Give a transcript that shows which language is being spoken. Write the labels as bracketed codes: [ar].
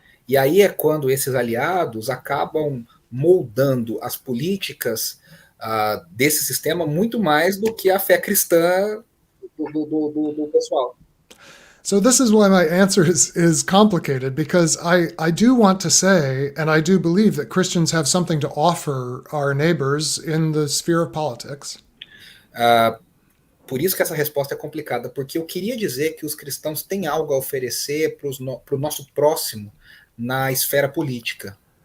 [pt] E aí é quando esses aliados acabam moldando as políticas desse sistema muito mais do que a fé cristã do pessoal. [en] So this is why my answer is complicated, because I do want to say, and I do believe that Christians have something to offer our neighbors in the sphere of politics. [pt] Por isso que essa resposta é complicada, porque eu queria dizer que os cristãos têm algo a oferecer para o nosso próximo na esfera política.